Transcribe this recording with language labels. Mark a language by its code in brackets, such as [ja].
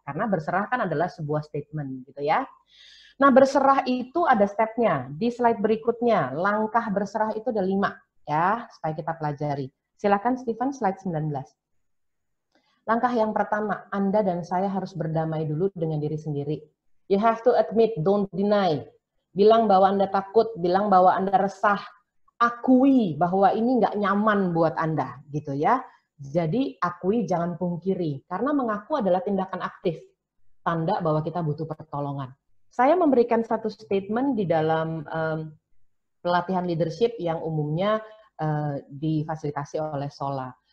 [id] Karena berserah kan adalah sebuah statement gitu ya. Nah berserah itu ada stepnya. Di slide berikutnya, langkah berserah itu ada 5 ya, supaya kita pelajari. Silakan Stephen, slide 19. Langkah yang pertama, Anda dan saya harus berdamai dulu dengan diri sendiri. [en] You have to admit, don't deny. [id] Bilang bahwa Anda takut, bilang bahwa Anda resah, akui bahwa ini nggak nyaman buat Anda, gitu ya. Jadi akui, jangan pungkiri, karena mengaku adalah tindakan aktif, tanda bahwa kita butuh pertolongan. Saya memberikan satu statement di dalam pelatihan leadership yang umumnya difasilitasi oleh Sola.